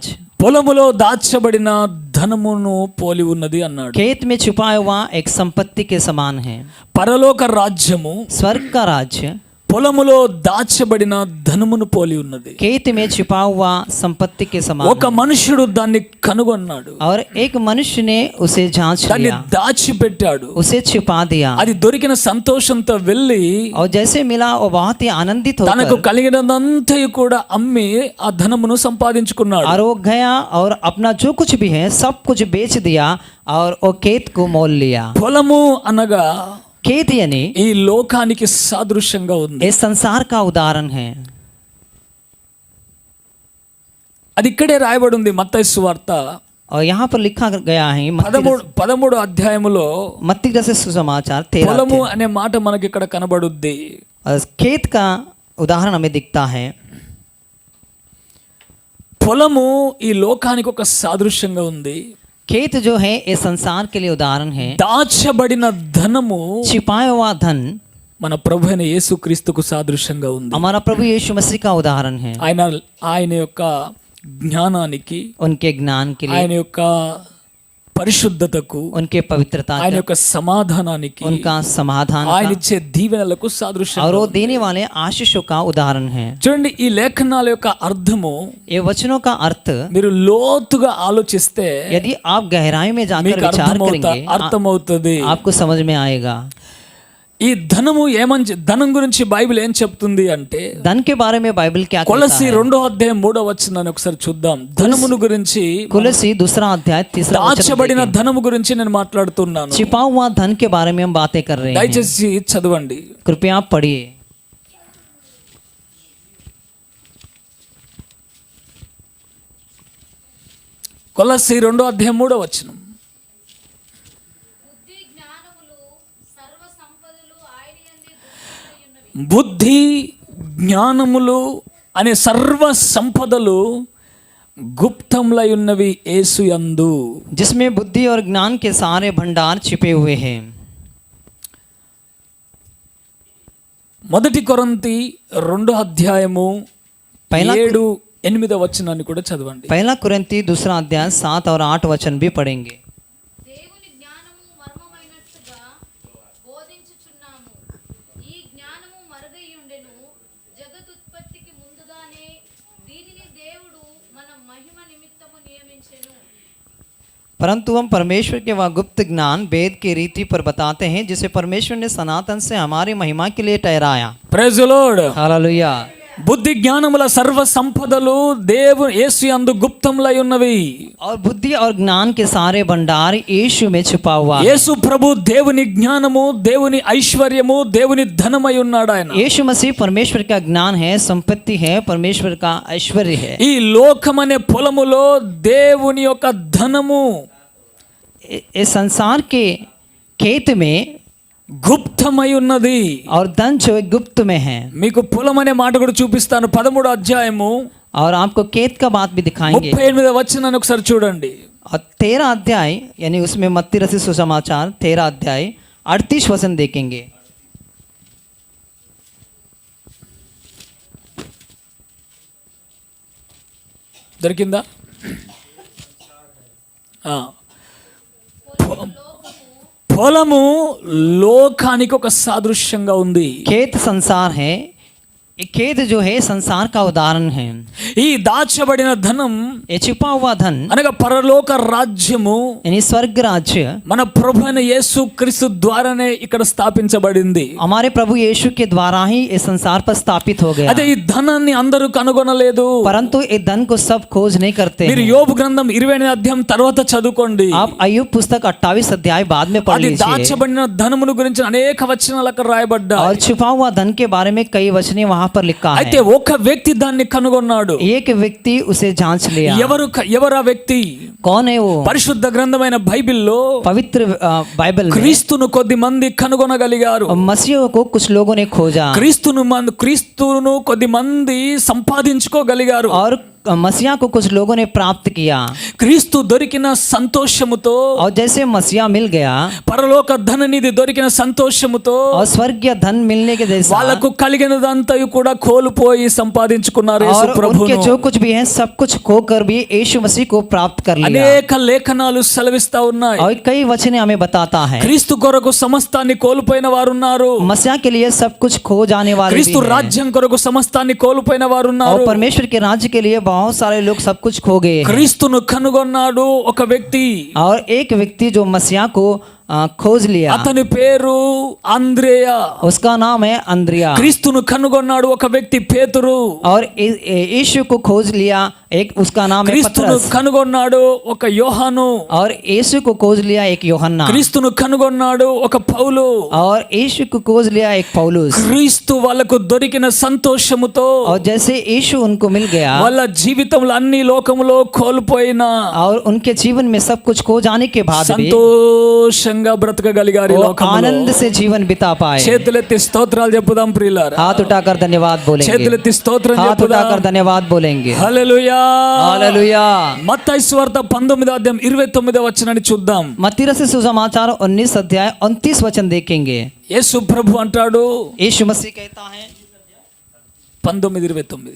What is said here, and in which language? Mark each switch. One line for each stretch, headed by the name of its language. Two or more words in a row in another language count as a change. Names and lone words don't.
Telugu: పొలములో దాచబడిన ధనమును పోలి ఉన్నది అన్నాడు.
Hindi: खेत में छुपाया हुआ एक संपत्ति के समान है।
Telugu: పరలోక రాజ్యము
Hindi: स्वर्ग का राज्य
Telugu: పొలములో దాచబడిన ధనమును పోలి ఉన్నది.
Hindi: खेत में छिपा हुआ संपत्ति के समान
Telugu: ఒక మనుషుడు దాన్ని కనుగొన్నాడు.
Hindi: और एक मनुष्य ने उसे जांच
Telugu: దాన్ని
Hindi: लिया,
Telugu: దాచిపెట్టాడు.
Hindi: उसे छिपा दिया
Telugu: అది దొరికిన సంతోషంతో వెళ్ళి
Hindi: और जैसे मिला वो बहुत ही आनंदित
Telugu: తనకు
Hindi: होकर
Telugu: కలిగినదంతయు కూడా అమ్మి ఆ ధనమును సంపాదించుకున్నాడు.
Hindi: और वो गया और अपना जो कुछ भी है सब कुछ बेच दिया और वो खेत को मोल लिया।
Telugu: పొలము అనగా
Hindi: खेत यानी
Telugu: ఈ లోకానికి సాదృశ్యంగా ఉంది.
Hindi: इस संसार का उदाहरण है।
Telugu: అది ఇక్కడే రాయబడి ఉంది మత్తయి సువార్త
Hindi: और यहाँ पर लिखा गया है
Telugu: 13వ అధ్యాయములో
Hindi: मत्ती रचित सुसमाचार 13
Telugu: పొలము అనే మాట మనకి ఇక్కడ కనబడుద్ది.
Hindi: और खेत का उदाहरण हमें दिखता है।
Telugu: పొలము ఈ లోకానికి ఒక సాదృశ్యంగా ఉంది.
Hindi: खेत जो है इस संसार के लिए उदाहरण है।
Telugu: దాచబడిన ధనము
Hindi: छिपाया हुआ धन
Telugu: మన ప్రభు అయిన యేసుక్రీస్తుకు సాదృశ్యంగా ఉంది.
Hindi: हमारा प्रभु यीशु मसीह का उदाहरण है।
Telugu: ఆయన యొక్క జ్ఞానానికి,
Hindi: उनके ज्ञान के लिए,
Telugu: ఆయన యొక్క పరిశుద్ధతకు,
Hindi: उनके पवित्रता
Telugu: ఆయన
Hindi: का,
Telugu: యొక్క సమాధానానికి,
Hindi: उनका समाधान
Telugu: ఆయన
Hindi: का
Telugu: ఇచ్చే దీవెనలకు సాదృశ్యం.
Hindi: और वो देने वाले आशीषों का उदाहरण है।
Telugu: చూడండి, ఈ లేఖనాల యొక్క అర్థము
Hindi: ये वचनों का अर्थ
Telugu: మీరు లోతుగా ఆలోచిస్తే
Hindi: यदि आप गहराई में जाकर
Telugu: మీకు
Hindi: विचार करेंगे
Telugu: అర్థమవుతుంది.
Hindi: आपको समझ में आएगा।
Telugu: ఈ ధనము ధనం గురించి బైబిల్ ఏం చెప్తుంది అంటే,
Hindi: धन के बारे में बाइबल क्या कहता
Telugu: కొలసి
Hindi: है?
Telugu: 2వ అధ్యాయం 3వ వచనాన్ని ఒకసారి చూద్దాం. ధనమును గురించి,
Hindi: कुलसी 2 अध्याय 3
Telugu: దాచబడిన ధనము గురించి నేను మాట్లాడుతున్నాను.
Hindi: छिपा हुआ धन के बारे में हम बातें कर रहे हैं।
Telugu: దయచేసి చదవండి.
Hindi: कृपया आप पढ़िए।
Telugu: కొలసి 2వ అధ్యాయం 3వ వచనం. బుద్ధి జ్ఞానములు అనే సర్వ సంపదలు గుప్తములై ఉన్నవి యేసు యందు.
Hindi: जिसमें बुद्धि और ज्ञान के सारे भंडार छिपे हुए हैं।
Telugu: మొదటి కొరింథీ 2వ అధ్యాయము
Hindi: पहला
Telugu: 7-8వ వచనాన్ని కూడా చదవండి.
Hindi: पहला कुरिन्थी 2 अध्याय 7 और 8 वचन भी पढ़ेंगे।
Telugu: దేవుని జ్ఞానము మర్మమైనట్టుగా బోధించుచున్నాము. ఈ జ్ఞానము మరుగైయుండెను. జగదుత్పత్తికి ముందుగానే దీనిని దేవుడు మన మహిమ నిమిత్తము నియమించెను.
Hindi: परंतु हम परमेश्वर के वह गुप्त ज्ञान वेद की रीति पर बताते हैं, जिसे परमेश्वर ने सनातन से हमारी महिमा के लिए ठहराया।
English: Praise the Lord.
Hindi: हालेलुया।
Telugu: బుద్ధి జ్ఞానముల సర్వ సంపదలు యేసు యందు గుప్తములై ఉన్నవి.
Hindi: और बुद्धि और ज्ञान के सारे भंडार यीशु में छुपा हुआ है।
Telugu: యేసు ప్రభు దేవుని జ్ఞానము, దేవుని ఐశ్వర్యము, దేవుని ధనమై ఉన్నాడు ఆయన.
Hindi: यीशु मसीह परमेश्वर का ज्ञान है, संपत्ति है, परमेश्वर का ऐश्वर्य है।
Telugu: ఈ లోకమనే పొలములో దేవుని యొక్క ధనము
Hindi: इस संसार के खेत में
Telugu: గుప్తమై ఉన్నది.
Hindi: और धन जो गुप्त में है।
Telugu: మీకు పొలం అనే మాట కూడా చూపిస్తాను. 13వ అధ్యాయము
Hindi: और आपको खेत का बात भी दिखाएंगे।
Telugu: 38వ వచనాన్ని ఒకసారి చూడండి.
Hindi: और 13 अध्याय यानी उसमें मत्ती रचित सुसमाचार 13 अध्याय 38 वचन देखेंगे।
Telugu: దొరికిందా? పొలము లోకానికి ఒక సాదృశ్యంగా ఉంది.
Hindi: खेत संसार है। ये खेत जो है संसार का उदाहरण है।
Telugu: ఈ దాచబడిన ధనం
Hindi: ये छुपा हुआ धन
Telugu: అనగా పరలోక రాజ్యము
Hindi: यानी स्वर्ग राज्य
Telugu: మన ప్రభు అయిన యేసు క్రీస్తు ద్వారానే ఇక్కడ స్థాపించబడింది.
Hindi: हमारे प्रभु यीशु के द्वारा ही इस संसार पर स्थापित हो गया।
Telugu: అదే ఈ ధనాన్ని అందరూ కనుగొనలేదు.
Hindi: परंतु ये धन को सब खोज नहीं करते
Telugu: మీరు
Hindi: हैं।
Telugu: యోబు గ్రంథం 28వ అధ్యాయం తర్వాత చదువుకోండి.
Hindi: आप अय्यूब पुस्तक 28 अध्याय बाद में पढ़
Telugu: అది
Hindi: लीजिए।
Telugu: దాచబడిన ధనమును గురించి అనేక వచనాలు అక్కడ రాయబడ్డాయి.
Hindi: और छुपा हुआ धन के बारे में कई वचने वहां पर लिखा है।
Telugu: అయితే ఒక వ్యక్తి దాన్ని కనుగొన్నాడు.
Hindi: एक व्यक्ति उसे जांच लिया।
Telugu: ఎవరా వ్యక్తి?
Hindi: कौन है वो?
Telugu: పరిశుద్ధ గ్రంథమైన బైబిల్లో
Hindi: पवित्र बाइबल में
Telugu: క్రీస్తును కొద్ది మంది కనుగొనగలిగారు.
Hindi: मसीह को कुछ लोगों ने खोजा
Telugu: క్రీస్తును కొద్ది మంది సంపాదించుకోగలిగారు.
Hindi: और मसीहा को कुछ लोगों ने प्राप्त किया।
Telugu: క్రీస్తు దొరికిన సంతోషముతో,
Hindi: और जैसे मसीहा मिल गया
Telugu: పరలోక ధననిధి దొరికిన సంతోషముతో
Hindi: और स्वर्गीय धन मिलने के जैसा
Telugu: వాళ్ళకు కలిగినదంతయు కూడా కోల్పోయి సంపాదించుకున్నారు యేసు
Hindi: और
Telugu: ప్రభువును.
Hindi: उनके जो कुछ भी है सब कुछ खोकर भी यीशु मसीह को प्राप्त कर लिया।
Telugu: అనేక లేఖనాలు సెలవిస్తా ఉన్నాయి.
Hindi: और कई वचने हमें बताता है
Telugu: క్రీస్తు కొరకు సమస్తాన్ని కోల్పోయిన వారు ఉన్నారు.
Hindi: मसीहा के लिए सब कुछ खो जाने वाले भी
Telugu: క్రీస్తు
Hindi: हैं।
Telugu: రాజ్యం కొరకు సమస్తాన్ని కోల్పోయిన వారు
Hindi: और
Telugu: ఉన్నారు.
Hindi: परमेश्वर के राज्य के लिए बहुत सारे लोग सब कुछ खो गए हैं।
Telugu: క్రీస్తును కనుగొన్నాడు ఒక వ్యక్తి.
Hindi: और एक व्यक्ति जो मसीहा को खोज लिया,
Telugu: అతని పేరు అంద్రేయ.
Hindi: उसका नाम है अंद्रिया।
Telugu: క్రీస్తును కనుగొన్నాడు ఒక వ్యక్తి పేతురు.
Hindi: और यीशु को खोज लिया एक, उसका नाम है
Telugu: క్రీస్తును
Hindi: पतरस।
Telugu: కనుగొన్నాడు ఒక యోహాను.
Hindi: और यीशु को खोज लिया एक యోహన్నా।
Telugu: క్రీస్తును కనుగొన్నాడు ఒక పౌలు.
Hindi: और यीशु को खोज लिया एक पौलुस।
Telugu: క్రీస్తు వాళ్ళకు దొరికిన సంతోషముతో
Hindi: और जैसे यीशु उनको मिल गया
Telugu: వాళ్ళ జీవితంలో అన్ని లోకములో కోల్పోయిన
Hindi: और उनके जीवन में सब कुछ खो जाने के बाद भी
Telugu: సంతోషంగా బ్రతకగలిగారు. ఈ
Hindi: वो
Telugu: లోకంలో
Hindi: आनंद से जीवन बिता पाए।
Telugu: చేతులెత్తి స్తోత్రాలు చెప్పుదాం ప్రియులారా.
Hindi: हाथ उठाकर धन्यवाद बोलेंगे।
Telugu: చేతులెత్తి స్తోత్రం
Hindi: हाथ
Telugu: చెప్పుదాం.
Hindi: उठाकर धन्यवाद बोलेंगे।
Telugu: హల్లెలూయా.
Hindi: हालेलुया।
Telugu: మత్తయి సువార్త 19వ అధ్యాయం 29వ వచనాన్ని చూద్దాం.
Hindi: मत्ती रचित सुसमाचार 19 अध्याय 29 वचन देखेंगे।
Telugu: యేసు ప్రభు అంటాడు,
Hindi: यीशु मसीह कहता है 19:29